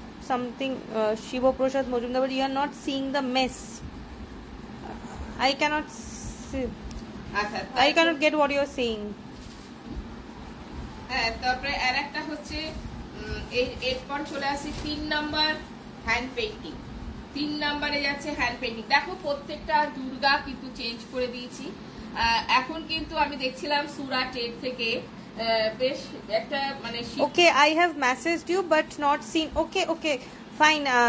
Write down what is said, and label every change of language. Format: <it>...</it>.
<en>something Shiva Prasad Majumdar, but you are not seeing the mess. I cannot see,</en> <bn>আচ্ছা</bn> <en>I cannot get what you are saying.</en> <bn>হ্যাঁ, তারপরে আর একটা হচ্ছে এরপর চলে আসি 3 নাম্বার হ্যান্ড পেইন্টিং। 3 নাম্বারে যাচ্ছে হ্যান্ড পেইন্টিং। দেখো প্রত্যেকটা দুর্গা কিন্তু চেঞ্জ করে দিয়েছি। এখন কিন্তু আমি দেখছিলাম সুরাট এর থেকে বেশ একটা মানে</bn> <en>Okay, I have messaged you but not seen. Okay, fine.</en>